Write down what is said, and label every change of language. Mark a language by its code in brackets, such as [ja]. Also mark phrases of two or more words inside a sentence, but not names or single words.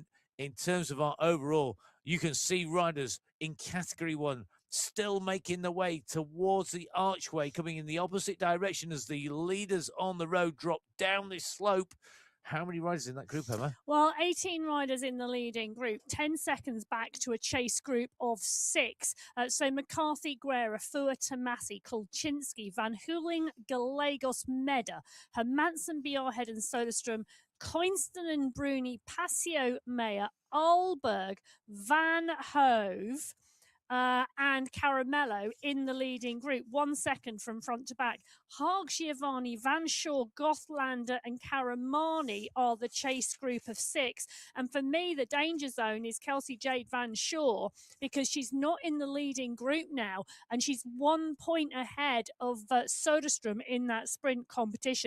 [en] In terms of our overall, you can see riders in category 1 still making the way towards the archway, coming in the opposite direction as the leaders on the road drop down this slope. How many riders in that group, Emma? Well, 18 riders in the leading group, 10 seconds back to a chase group of 6. So McCarthy, Guerra, Fua, Tomasi, Kolczynski, Van Hooling, Gallegos, Meda, Hermansen, Bjarhead and Soderstrom, Coinston and Bruni, Passio, Meyer, Alberg, Van Hove, and Caramello in the leading group, 1 second from front to back. Haag, Giovanni, Van Shaw, Gothlander, and Karamani are the chase group of 6. And for me, the danger zone is Kelsey Jade Van Shaw, because she's not in the leading group now, and she's 1 point ahead of Soderstrom in that sprint competition.